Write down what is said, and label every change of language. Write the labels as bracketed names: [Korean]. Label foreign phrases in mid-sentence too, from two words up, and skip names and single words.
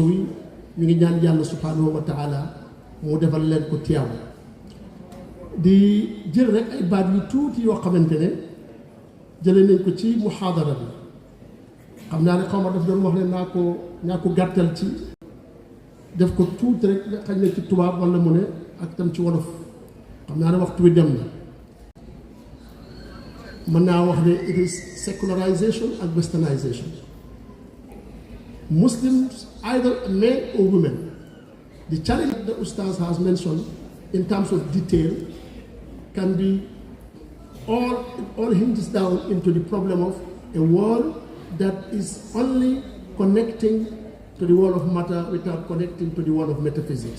[Wolof] wi ñu ngi ñaan yàlla [Arabic] سبحانه وتعالى [Wolof] mu defal leen ko tiyaaw di jël rek ay baat yu tuuti yoo xamante ne jëlee nañ ko ci muhaadara bi xam naa ne xaw ma daf doon wax ne naa ko gàttal ci def ko tuuti rek xañ na ci tubaab wala mu ne ak tam ci wolof xam naa ne waxtu wi dem na mën naa wax ne [English] it is secularization and westernization. Muslims, either men or women, the challenge that the Ustaz has mentioned in terms of detail can be all hinges down into the problem of a world that is only connecting to the world of matter without connecting to the world of metaphysics.